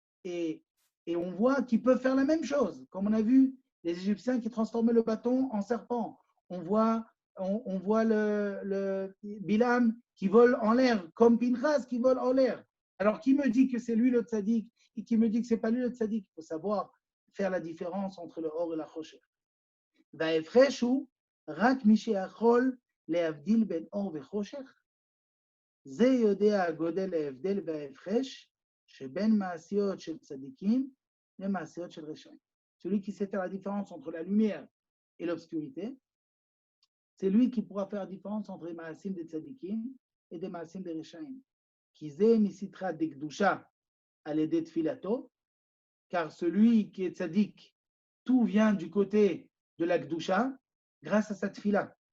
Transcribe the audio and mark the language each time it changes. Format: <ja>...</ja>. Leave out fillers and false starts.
<fr>Et on voit qu'ils peuvent faire la même chose. Comme on a vu les Égyptiens qui transformaient le bâton en serpent. On voit le Bilam qui vole en l'air, comme Pinchas qui vole en l'air. Alors, qui me dit que c'est lui le Tzadik et qui me dit que ce n'est pas lui le Tzadik? Il faut savoir faire la différence entre le Or et la Chosher.</fr> <he>וההפרש הוא רק מי שיכול להבדיל בין אור וחושך. זה יודע הגודל ההבדל וההפרש שבין מעשיות של צדיקים למעשיות של רשעים.</he> <fr>Celui qui sait faire la différence entre la lumière et l'obscurité, c'est lui qui pourra faire la différence entre les maasim des tzadikim et des maasim des reshaim. Qui</fr> <he>זה מסתרה דקדושה על ידי תפילתו,</he> <fr>car celui qui est tzadik, tout vient du côté de la Gdusha, grâce à cette fila.</fr>